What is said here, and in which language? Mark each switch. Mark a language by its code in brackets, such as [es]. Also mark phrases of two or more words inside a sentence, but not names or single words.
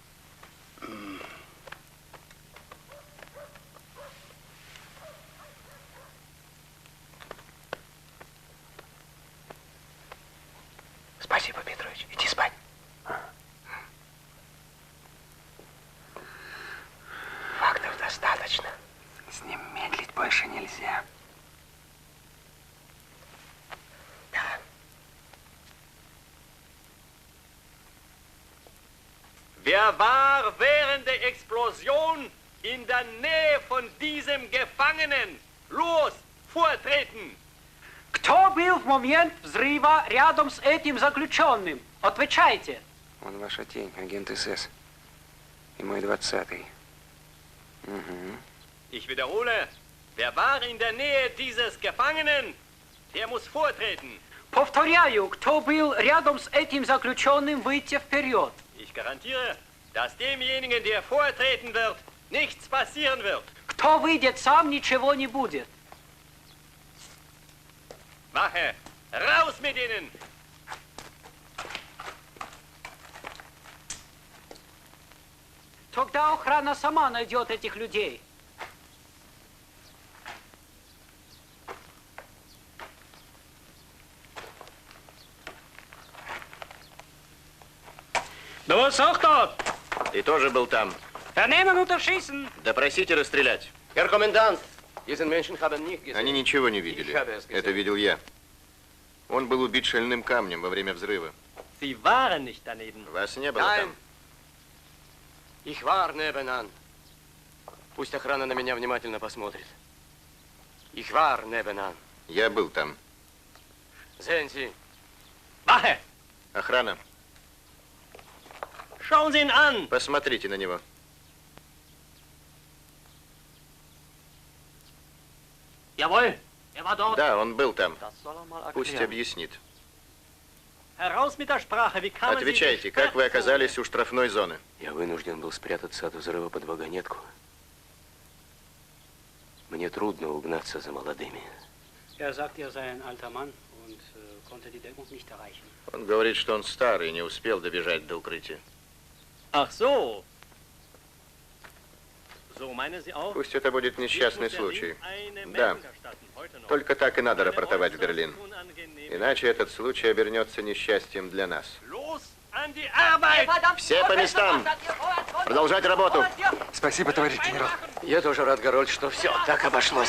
[ru] Спасибо, Петрович. Иди спать. Фактов достаточно. С ним медлить больше нельзя. Да. [de] Wer war während der Explosion in der Nähe von diesem Gefangenen? Los, vortreten! [ru] Кто был в момент взрыва рядом с этим заключенным? Отвечайте. Он ваша тень, агент СС. И мой 20-й. Угу. [de] Ich wiederhole, wer war in der Nähe dieses Gefangenen? Der muss vortreten. [ru] Повторяю, кто был рядом с этим заключенным, выйти вперед. [de] Ich garantiere, dass demjenigen, der vortreten wird, nichts passieren wird. [ru] Кто выйдет сам, ничего не будет. [de] Wache, raus mit ihnen! [ru] Тогда охрана сама найдет этих людей. [de] Du warst auch dort. [ru] Ты тоже был там. [de] Vernehmen und erschießen. [ru] Допросить и расстрелять. [de] Herr Kommandant, diesen Menschen haben nicht gesehen. [ru] Они ничего не видели. Это видел я. Он был убит шальным камнем во время взрыва. [de] Sie waren nicht daneben. [ru] Вас не было там. [de] Ich war nebenan. [ru] Пусть охрана на меня внимательно посмотрит. [de] Ich war nebenan. [ru] Я был там. [de] Sehen Sie. Wache! [ru] Охрана. [de] Schauen Sie ihn an! [ru] Посмотрите на него. [de] Jawohl, er war dort. [ru] Да, он был там. [de] Das soll er mal [ru] Пусть [de] erklären. [ru] объяснит. [de] Heraus mit der Sprache, wie kann man Sie [ru] Отвечайте, как вы оказались у штрафной зоны? Я вынужден был спрятаться от взрыва под вагонетку. Мне трудно угнаться за молодыми. [de] Er sagt, er sei ein alter Mann und konnte die Deckung nicht erreichen. [ru] Он говорит, что он старый и не успел добежать до укрытия. [de] Ach so. So meinen Sie auch? [ru] Пусть это будет несчастный случай. Да. Только так и надо рапортовать в Берлин. Иначе этот случай обернется несчастьем для нас. Все по местам! Продолжать работу! Спасибо, товарищ генерал. Я тоже рад, Гороль, что все так обошлось.